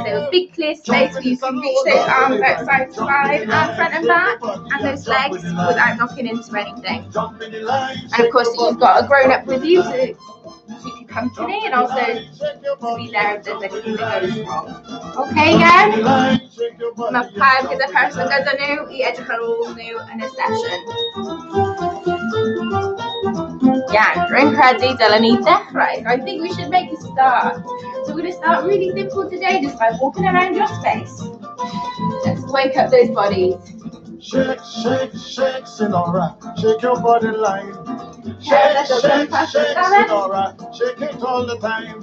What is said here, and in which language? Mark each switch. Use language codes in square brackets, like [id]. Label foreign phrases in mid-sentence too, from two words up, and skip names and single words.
[en] So a big clear space where you can reach those arms out side to side and front and back, and those legs without knocking into anything. And of course you've got a grown-up with you to keep you company and also to be there if there's anything that goes wrong. Okay guys? [cy] Mae pawb gyda person gyda nhw I edrych ar ôl nhw yn y session. Yeah, rwy'n credu dylen ni dechrau. [en] So I think we should make a start. So we're going to start really simple today just by walking around your space. Let's wake up those bodies. Shake, shake, shake, Sinora, shake your body line. Shake, shake, shake, Sinora, shake it all the time.